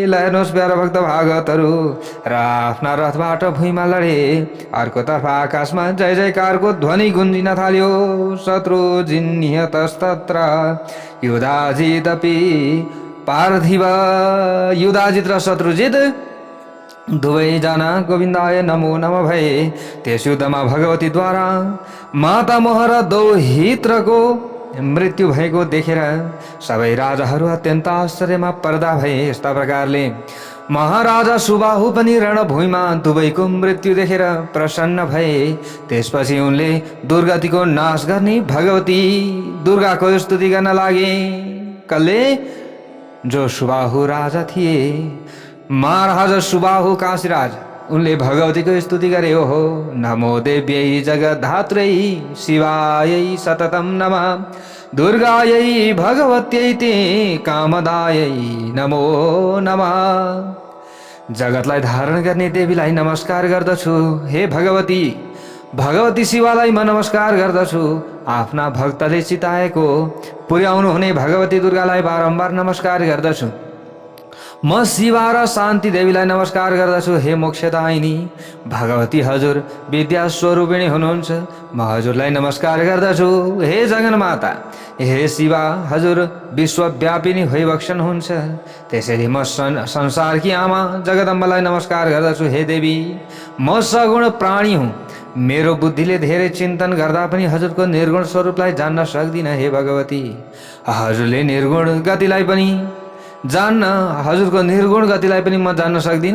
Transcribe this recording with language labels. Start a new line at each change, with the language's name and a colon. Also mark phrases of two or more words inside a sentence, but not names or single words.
Nepali: हेर्नुहोस् प्यारा भक्त भागवतहरू, र आफ्ना रथबाट भुइँमा लडे। अर्कोतर्फ आकाशमा जय जयकारको ध्वनि गुन्जिन थाल्यो।
Sanskrit: शत्रुजित निहतस्तत्र युधाजितपि पार्थिव।
Nepali: युधाजित र शत्रुजित दुवैजना
Sanskrit: गोविन्दाय नमो नमः
Nepali: भए। त्यस युद्धमा भगवतीद्वारा माता मोह र दौहित्रको मृत्यु भएको देखेर सबै राजाहरू अत्यन्त आश्चर्यमा पर्दा भए। यस्ता प्रकारले महाराजा सुबाहु पनि रणभूमिमा दुवैको मृत्यु देखेर प्रसन्न भए। त्यसपछि उनले दुर्गतिको नाश गर्ने भगवती दुर्गाको स्तुति गर्न लागे। कसले? जो सुबाहु राजा थिए, महाराजा सुबाहु काशीराज, उनले भगवतीको स्तुति गरे।
Sanskrit: ओहो नमो देव्यै जगद्धात्रै शिवायै सततं नमः दुर्गायै भगवत्यै ते कामदायै नमो नमः।
Nepali: जगतलाई धारण गर्ने देवीलाई नमस्कार गर्दछु। हे भगवती, भगवती शिवालाई म नमस्कार गर्दछु। आफ्ना भक्तले चिताएको पुर्याउनु हुने भगवती दुर्गालाई बारम्बार नमस्कार गर्दछु। म शिवा र शान्ति देवीलाई नमस्कार गर्दछु। हे मोक्षदायिनी भगवती, हजुर विद्या स्वरूपिणी हुनुहुन्छ, म हजुरलाई नमस्कार गर्दछु। हे जगन्माता, हे शिवा, हजुर विश्वव्यापिनी भइबक्सन हुन्छ, त्यसैले म संसारकी आमा जगदम्बालाई नमस्कार गर्दछु। हे देवी, म सगुण प्राणी हुँ, मेरो बुद्धिले धेरै चिन्तन गर्दा पनि हजुरको निर्गुण स्वरूपलाई जान्न सक्दिनँ। हे भगवती, हजुरले निर्गुण गतिलाई पनि जान्न, हजुरको निर्गुण गतिलाई पनि म जान्न सक्दिनँ।